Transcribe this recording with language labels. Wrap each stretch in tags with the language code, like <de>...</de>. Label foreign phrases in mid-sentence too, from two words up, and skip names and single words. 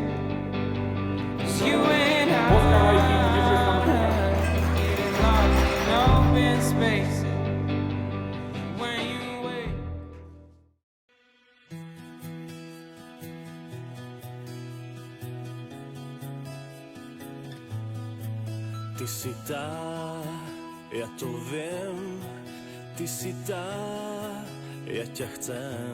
<en>'Cause you and I getting lost in open spaces when you wait.</en> <sk>Ty si tá, ja to viem. Ty si tá, ja ťa chcem.</sk>